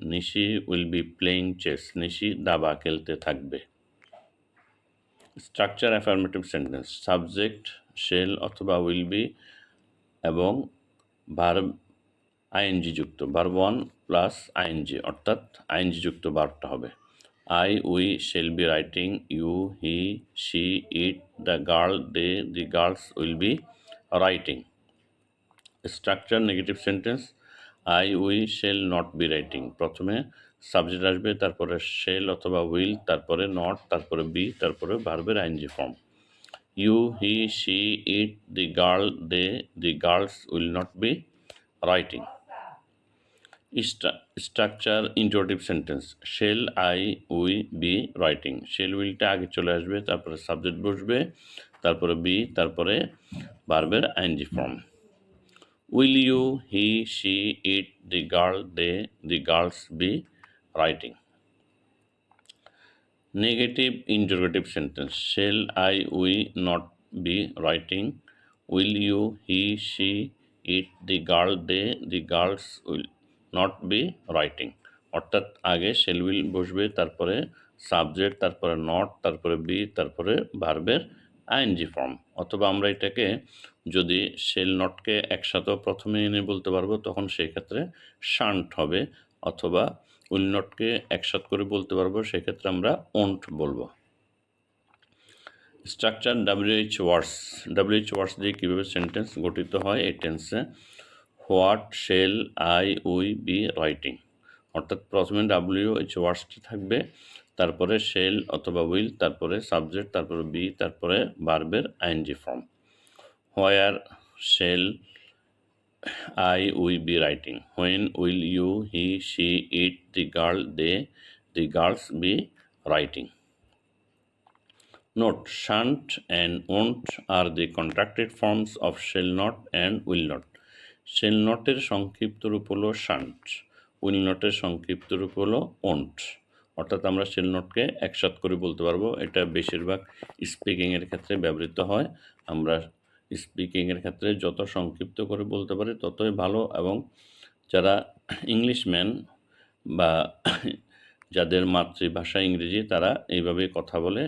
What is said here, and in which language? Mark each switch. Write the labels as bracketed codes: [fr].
[en] Nishi will be playing chess, [bn] নিশি দাবা খেলতে থাকবে। Structure affirmative sentence: subject shell অথবা উইল বি এবং ভার্ব আইএনজি যুক্ত, ভার্ব ওয়ান প্লাস আইএনজি, অর্থাৎ আইএনজি যুক্ত ভার্বটা হবে। [en] I, we shall be writing, you, he, she, it, the girl, they, the girls will be writing. Structure negative sentence: I, we shall not be writing. [bn] প্রথমে subject আসবে, তারপরে shall অথবা will, তারপরে not, তারপরে be, তারপরে ভার্বের ING form. [en] You, he, she, it, the girl, they, the girls will not be writing. Structure interrogative sentence: shall I we be writing. [bn] Shell উইলটা আগে চলে আসবে, তারপরে সাবজেক্ট বসবে, তারপরে বি, তারপরে ভার্বের ING form. [en] Will you, he, she, it, the girl, they, the girls be writing. Negative interrogative sentence. Shall I, we not be writing? Will you, he, she, it, the girl, they, the girls will not be writing. [bn] অর্থাৎ আগে shell will বসবে, তারপরে subject, তারপরে not, তারপরে B, তারপরে ভার্বের ING form. অথবা আমরা এটাকে যদি শেল নটকে একসাথেও প্রথমে এনে বলতে পারবো, তখন সেই ক্ষেত্রে শান্ট হবে। অথবা উইল নটকে একসাথ করে বলতে পারবো, সেক্ষেত্রে আমরা ওন্ট বলবো। স্ট্রাকচার WH ওয়ার্ডস। WH ওয়ার্ডস দিয়ে কীভাবে সেন্টেন্স গঠিত হয় এই টেন্সে? [en] What shall I we be writing. [bn] অর্থাৎ প্রথমে WH ওয়ার্ডসটি থাকবে, তারপরে শেল অথবা উইল, তারপরে সাবজেক্ট, তারপরে বি, তারপরে ভার্বের ING form. [en] Where shall I will be writing. When will you, he, she, it, the girl, they, the girls be writing? Note: shan't and won't are the contracted forms of shall not and will not. [bn] Shall not এর সংক্ষিপ্ত রূপ হলো shan't, will not এর সংক্ষিপ্ত রূপ হলো won't। অর্থাৎ আমরা shall notকে একসাথ করে বলতে পারবো। এটা বেশিরভাগ স্পিকিংয়ের ক্ষেত্রে ব্যবহৃত হয়। আমরা স্পিকিংয়ের ক্ষেত্রে যত সংক্ষিপ্ত করে বলতে পারি ততই ভালো, এবং যারা ইংলিশম্যান বা যাদের মাতৃভাষা ইংরেজি, তারা এইভাবেই কথা বলে।